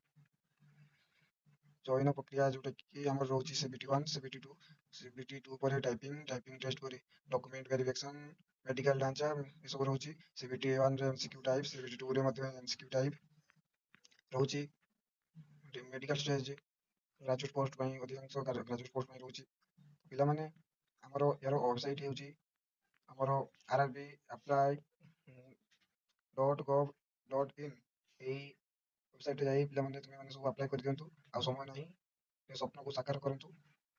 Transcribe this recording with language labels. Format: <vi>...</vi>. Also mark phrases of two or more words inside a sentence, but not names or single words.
<or>ଚୟନ ପ୍ରକ୍ରିୟା ଯୋଉଟା କି ଆମର ରହୁଛି CBT1, CBT2, CBT2 ପରେ</or> <en>typing test</en> <or>ପରେ</or> <en>document verification,</en> <or>ମେଡିକାଲ ଢାଞ୍ଚା ଏସବୁ ରହୁଛି। CBT1 ରେ</or> <en>MCQ type,</en> <or>CBT2 ରେ ମଧ୍ୟ</or> <en>MCQ type</en> <or>ରହୁଛି।</or> <en>medical stage graduate post</en> <or>ପାଇଁ ଅଧିକାଂଶ</or> <en>graduate post</en> <or>ପାଇଁ ରହୁଛି। ପିଲାମାନେ ଆମର ଏହାର ୱେବସାଇଟ ହେଉଛି ଆମର RRB apply .gov.in। ଏଇ ୱେବସାଇଟରେ ଯାଇ ପିଲାମାନେ ତୁମେମାନେ ସବୁ ଆପ୍ଲାଏ କରିଦିଅନ୍ତୁ। ଆଉ ସମୟ ନାହିଁ, ଏ ସ୍ୱପ୍ନକୁ ସାକାର କରନ୍ତୁ।</or>